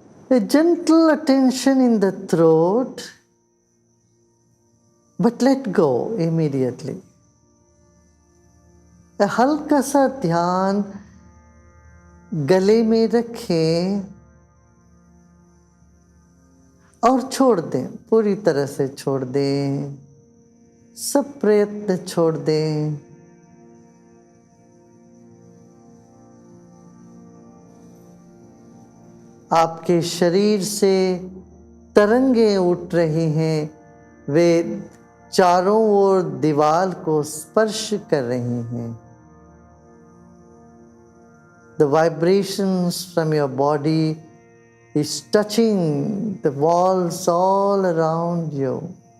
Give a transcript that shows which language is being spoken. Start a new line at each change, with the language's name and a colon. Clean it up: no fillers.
English: A gentle attention in the throat, but let go immediately.
Hindi: A हल्का सा ध्यान गले में रखें और छोड़ दें, पूरी तरह से छोड़ दें, सब प्रयत्न छोड़ दें. आपके शरीर से तरंगें उठ रही हैं, वे चारों ओर दीवार को स्पर्श कर रही हैं.
English: The vibrations from your body is touching the walls all around you.